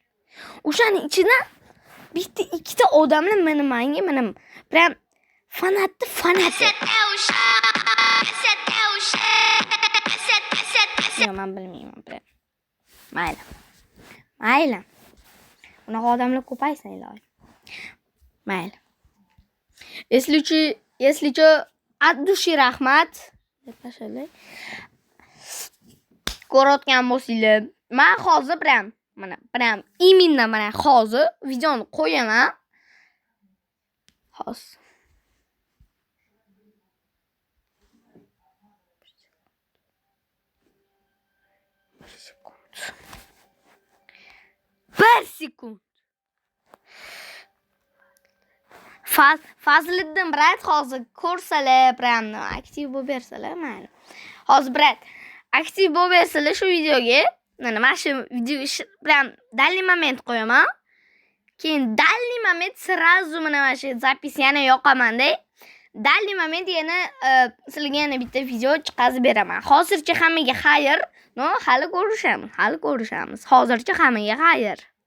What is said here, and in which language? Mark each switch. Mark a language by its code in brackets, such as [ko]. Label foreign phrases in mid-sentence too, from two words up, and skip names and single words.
[uz] O'shaning ichidan bitta ikkita odamlar menga prям fanati. Yo'q, men bilmayman prям. Mayli. Unaqa odamlar ko'paysin iloyim. Mayli. [ru] Если что, от души rahmat. [uz] Deb tashlay. Ko'rayotgan bo'lsanglar, men hozir [ru] prям именно [uz] mana hozir videoni qo'yaman. Hozir. Bir sekund. Fazliddin brat hozir ko'rsalar, prям aktiv bo'lib bersalar, mayli. Hozir brat aktiv bo'lib bersalar shu videoga, mana shu video [ru] prям дальний момент [uz] qo'yaman. Keyin [ru] дальний момент сразу [uz] mana shu запись yana yoqaman-da. [ru] Дальний момент [uz] yana sizlarga yana bitta video chiqazib beraman. Hozircha hammaga xayr. No, hali ko'rishamiz. Hozircha hammaga xayr.